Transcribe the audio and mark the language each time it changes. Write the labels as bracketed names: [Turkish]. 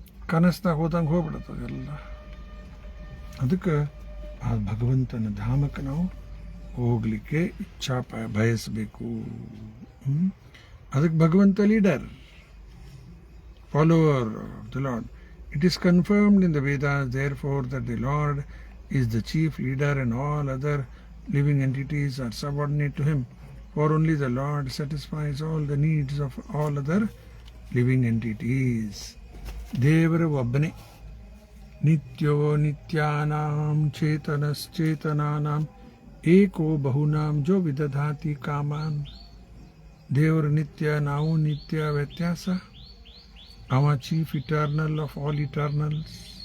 [Kannada] ಕನಸ್ದಾಗ ಹೋದಂಗೆ ಹೋಗ್ಬಿಡುತ್ತದೆ ಎಲ್ಲ. ಅದಕ್ಕೆ ಆ ಭಗವಂತನ ಧಾಮಕ್ಕೆ ನಾವು ಹೋಗ್ಲಿಕ್ಕೆ ಇಚ್ಛಾ ಬಯಸಬೇಕು. ಅದಕ್ಕೆ ಭಗವಂತ [English] Leader, follower of the lord. It is confirmed in the Vedas, therefore, that the Lord is the chief leader and all other living entities are subordinate to him. For only the Lord satisfies all the needs of all other living entities. [Kannada] Devara ಒಬ್ಬನೇ. [Sanskrit] ನಿತ್ಯೋ ನಿತ್ಯಾನಾಂ ಚೇತನಶ್ಚೇತನಾನಾಂ ಏಕೋ ಬಹುನಾಂ ಜೋ ವಿದಧಾತಿ ಕಾಮಾನ್. [Kannada] ದೇವರು ನಿತ್ಯ, ನಾವು ನಿತ್ಯ. ವ್ಯತ್ಯಾಸ, ಅವ [English] Chief eternal of all eternals.